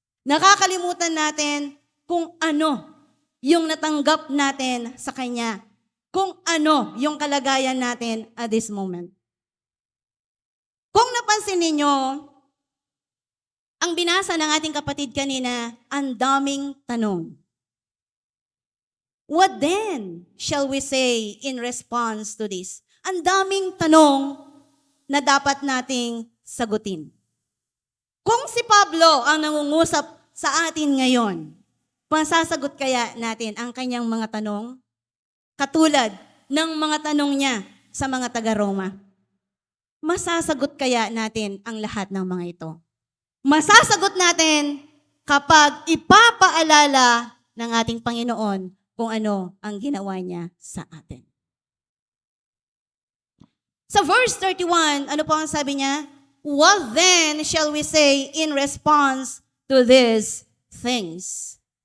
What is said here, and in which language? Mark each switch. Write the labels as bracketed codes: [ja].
[tl] Nakakalimutan natin kung ano yung natanggap natin sa Kanya. Kung ano yung kalagayan natin [en] at this moment. [tl] Kung napansin ninyo, Ang binasa ng ating kapatid kanina, ang daming tanong. [en] What then shall we say in response to this? [tl] Ang daming tanong na dapat nating sagutin. Kung si Pablo ang nangungusap sa atin ngayon, masasagot kaya natin ang kanyang mga tanong? Katulad ng mga tanong niya sa mga taga-Roma. Masasagot kaya natin ang lahat ng mga ito? Masasagot natin kapag ipapaalala ng ating Panginoon kung ano ang ginawa niya sa atin. Sa verse 31, ano po ang sabi niya? [en] What then shall we say in response to these things?